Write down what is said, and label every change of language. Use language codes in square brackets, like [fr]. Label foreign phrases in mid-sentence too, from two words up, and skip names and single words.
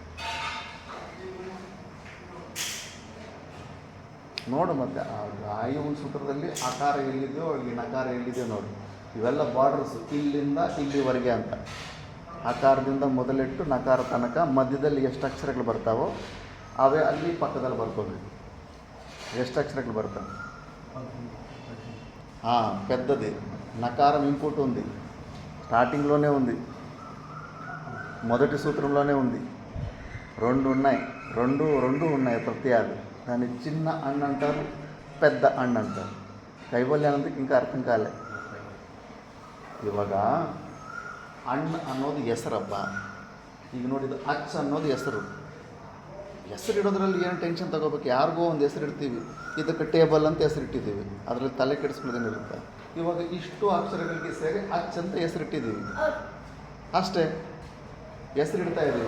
[kn] ನೋಡು ಮತ್ತೆ ಆಯು ಸೂತ್ರದಲ್ಲಿ ಆಕಾರ ಎಲ್ಲಿದೆಯೋ ಇಲ್ಲಿ ನಕಾರ ಎಲ್ಲಿದೆಯೋ ನೋಡು. ಇವೆಲ್ಲ ಬಾರ್ಡರ್ಸು ಇಲ್ಲಿಂದ ಇಲ್ಲಿವರೆಗೆ ಅಂತ. ಆಕಾರದಿಂದ ಮೊದಲಿಟ್ಟು ನಕಾರ ತನಕ ಮಧ್ಯದಲ್ಲಿ ಎಷ್ಟು ಅಕ್ಷರಗಳು ಬರ್ತಾವೋ ಅವೇ ಅಲ್ಲಿ ಪಕ್ಕದಲ್ಲಿ ಬರ್ಕೋಬೇಕು. ಎಷ್ಟು ಅಕ್ಷರಗಳು ಬರ್ತಾಯಿ? [te] పెద్దది నకారం ఇంకోటి ఉంది, స్టార్టింగ్లోనే ఉంది, మొదటి సూత్రంలోనే ఉంది. రెండు ఉన్నాయి ప్రత్యయాలు. దాన్ని చిన్న అన్న అంటారు, పెద్ద అన్న అంటారు. కైవల్యానందకి ఇంకా అర్థం కాలే. [kn] ಇವಾಗ ಅಣ್ಣ ಅನ್ನೋದು ಹೆಸರಪ್ಪ. ಈಗ ನೋಡಿದ್ದು ಅಚ್ಚ ಅನ್ನೋದು ಹೆಸರು. ಹೆಸರಿಡೋದ್ರಲ್ಲಿ ಏನು ಟೆನ್ಷನ್ ತಗೋಬೇಕು? ಯಾರಿಗೋ ಒಂದು ಹೆಸರು ಇಡ್ತೀವಿ, ಇದಕ್ಕೆ ಟೇಬಲ್ ಅಂತ ಹೆಸರಿಟ್ಟಿದ್ದೀವಿ, ಅದರಲ್ಲಿ ತಲೆ ಕೆಡಿಸ್ಕೊಳ್ಳೋದೇನಿರುತ್ತೆ. ಇವಾಗ ಇಷ್ಟು ಅಕ್ಷರಗಳಿಗೆ ಸೇರಿ ಅಚ್ಚ ಅಂತ ಹೆಸರಿಟ್ಟಿದ್ದೀವಿ ಅಷ್ಟೇ, ಹೆಸರಿಡ್ತಾ ಇದ್ದೀವಿ.